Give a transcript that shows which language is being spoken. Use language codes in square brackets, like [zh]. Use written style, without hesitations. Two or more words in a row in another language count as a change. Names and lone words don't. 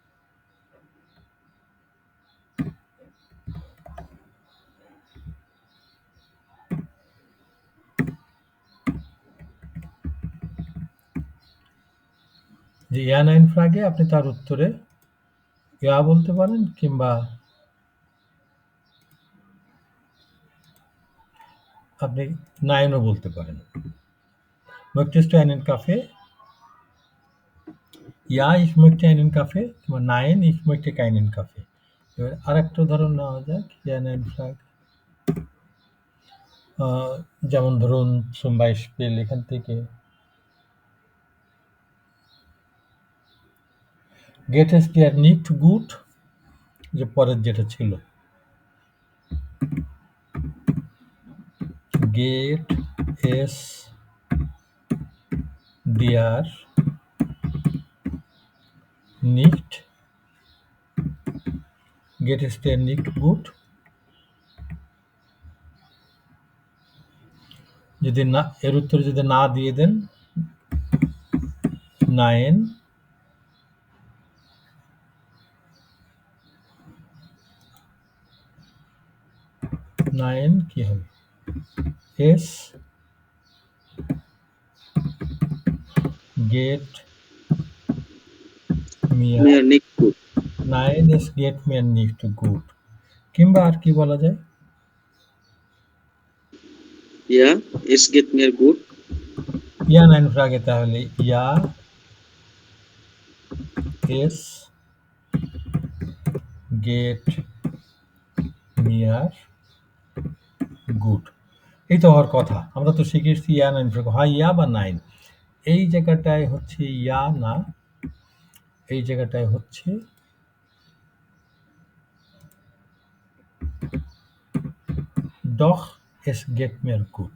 [bn] যে [de] Ja Nein Frage [bn] আপনি তার উত্তরে ইয়া বলতে পারেন, কিংবা আপনি নাইনও বলতে পারেন। [de] Möchtest du einen Kaffee? Ja, ich möchte einen Kaffee, কিংবা Nein, ich möchte keinen Kaffee। [bn] এবার আরেকটা উদাহরণ নেওয়া যাক, [de] Ja Nein Frage. [bn] যেমন ধরুন [de] zum Beispiel [bn] এখান থেকে [de] Geht es dir nicht gut? [bn] যে পরের যেটা ছিল, [de] Geht es dir nicht? Geht es dir nicht gut? [bn] যদি না, এর উত্তরে যদি না দিয়ে দেন নাইন, নাইন কি হবে? [de] es geht mir Mir nicht gut. Nein, es geht mir nicht gut. [bn] কিংবা আর কি বলা যায়? [de] Ja, es geht mir gut. Ja Nein Frage [bn] তাহলে [de] Ja es geht mir gut. [bn] এই তো হওয়ার কথা। আমরা তো শিখেছি [de] Ja Nein Frage [bn] হয় ইয়া বা নাইন। এই জায়গাটায় হচ্ছে ইয়া না, এই জায়গাটায় হচ্ছে [de] Doch es geht mir gut.